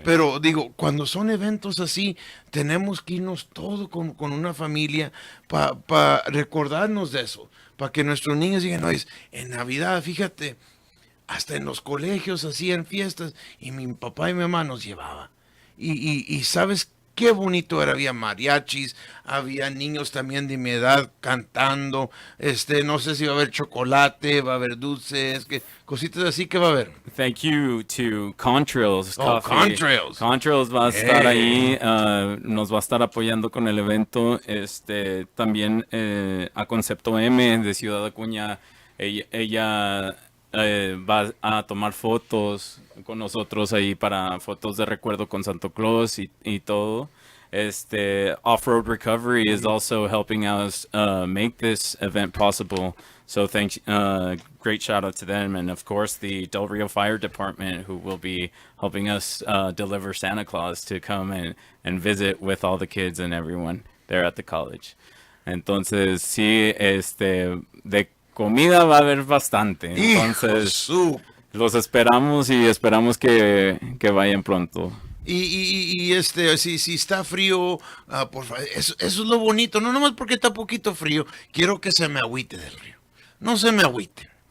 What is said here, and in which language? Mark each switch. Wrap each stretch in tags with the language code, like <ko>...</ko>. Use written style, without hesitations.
<es>Pero digo, cuando son eventos así, tenemos que irnos todos con una familia para recordarnos de eso, para que nuestros niños digan, no, en Navidad, fíjate, hasta en los colegios hacían fiestas y mi papá y mi mamá nos llevaban. Y ¿sabes qué bonito era? Había mariachis, había niños también de mi edad cantando. No sé si va a haber chocolate, va a haber dulces, cositas así que va a haber.</es> <en>Thank you to Contrails Coffee. Contrails.</en> <es>Contrails va a estar ahí, nos va a estar apoyando con el evento. También a Concepto M de Ciudad Acuña, ella va a tomar fotos con nosotros ahí para fotos de recuerdo con Santo Claus y todo.</es> <en>Off-Road Recovery is also helping us make this event possible. So great shout out to them. And of course the Del Rio Fire Department, who will be helping us deliver Santa Claus to come and visit with all the kids and everyone there at the college.</en> <es>Entonces, sí, de comida va a haber bastante. Entonces, los esperamos y esperamos que vayan pronto. Y si está frío, por favor, eso es lo bonito. No nomás porque está poquito frío, quiero que se me agüite del río. No se me agüite.</es>